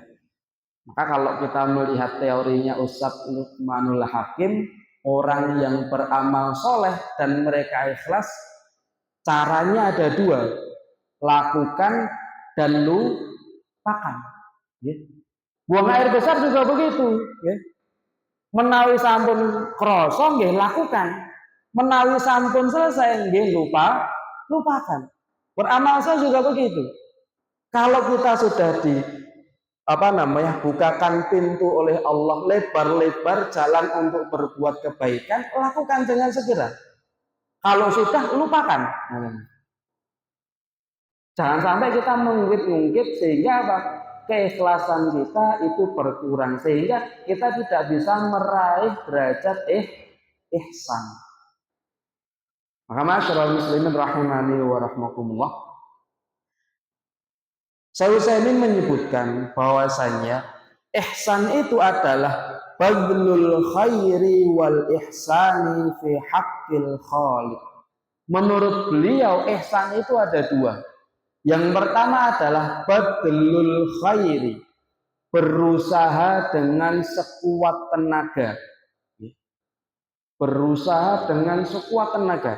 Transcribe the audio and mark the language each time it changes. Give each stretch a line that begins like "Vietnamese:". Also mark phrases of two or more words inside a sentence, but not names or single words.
Indonesian: Maka kalau kita melihat teorinya Ustadz Luqmanul Hakim, orang yang beramal soleh dan mereka ikhlas, caranya ada dua, lakukan dan lupakan. Ya. Buang air besar juga begitu. Ya.
Javanese: Menawi sampun krasa nggih lakukan. Menawi sampun selesai nggih lupakan.
Indonesian: Beramal soleh juga begitu. Kalau kita sudah bukakan pintu oleh Allah, lebar-lebar jalan untuk berbuat kebaikan, lakukan dengan segera. Kalau sudah, lupakan. Jangan sampai kita mengungkit-ungkit sehingga apa? Keikhlasan kita itu berkurang sehingga kita tidak bisa meraih derajat ihsan. Maka masyarakat muslimin
Arabic: رحمني و رحمكم الله,
Indonesian: Syekh Utsaimin menyebutkan bahwasanya ihsan itu adalah
Arabic: بذل الخير والإحسان في حق الخالق.
Indonesian: Menurut beliau ihsan itu ada dua. Yang pertama adalah
Arabic: بذل الخير,
Indonesian: berusaha dengan sekuat tenaga. Berusaha dengan sekuat tenaga.